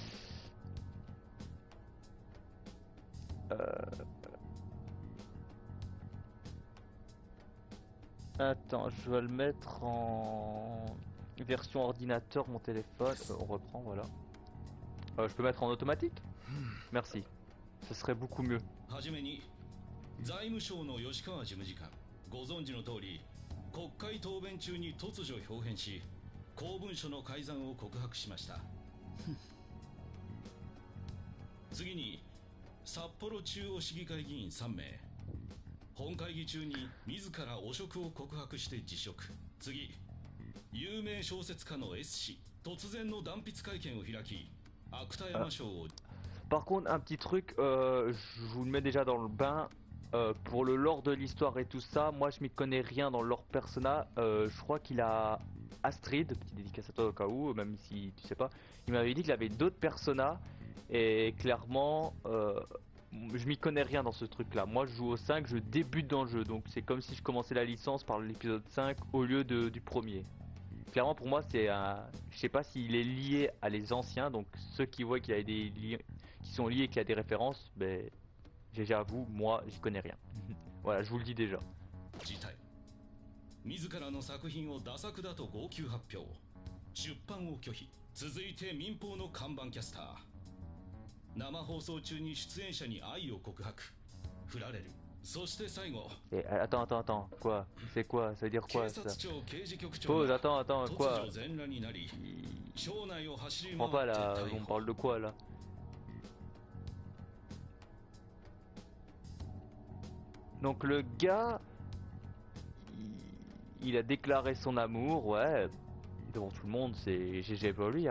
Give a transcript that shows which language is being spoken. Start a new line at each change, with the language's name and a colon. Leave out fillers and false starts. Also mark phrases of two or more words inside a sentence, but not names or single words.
French: Attends, je vais le mettre en version ordinateur, mon téléphone. On reprend, voilà. Je peux mettre en automatique? Merci. Ce serait beaucoup mieux.
Japanese: はじめに財務省の吉川事務次官、ご存知の通り国会答弁中に突如表変し公文書の改ざんを告白しました次に札幌中央市議会議員3名、本会議中に自ら汚職を告白して辞職。次、有名小説家の S 氏突然の断筆会見を開き芥山賞を。
French: Par contre, un petit truc, je vous le mets déjà dans le bain. Pour le lore de l'histoire et tout ça, moi je m'y connais rien dans le lore Persona. Je crois qu'il a Astrid, petite dédicace à toi au cas où, même si tu sais pas. Il m'avait dit qu'il avait d'autres Persona et clairement, je m'y connais rien dans ce truc là. Moi je joue au 5, je débute dans le jeu, donc c'est comme si je commençais la licence par l'épisode 5 au lieu du premier. Clairement pour moi c'est un... Je sais pas s'il est lié à les anciens, donc ceux qui voient qu'il y a des liens qui sont liés et qu'il y a des références, ben j'avoue, moi j'y connais rien. Voilà, je vous le dis déjà.
Japanese: 自らの作品をダ作だと号泣発表、出版を拒否。続いて民放の看板キャスター、生放送中に出演者に愛を告白、振られる。そして最後、
French: attends, quoi? C'est quoi? Ça veut dire quoi ça? Pause, attends, quoi? Je comprends pas là, on parle de quoi là? Donc le gars, il a déclaré son amour, ouais, devant tout le monde, c'est GG pour lui.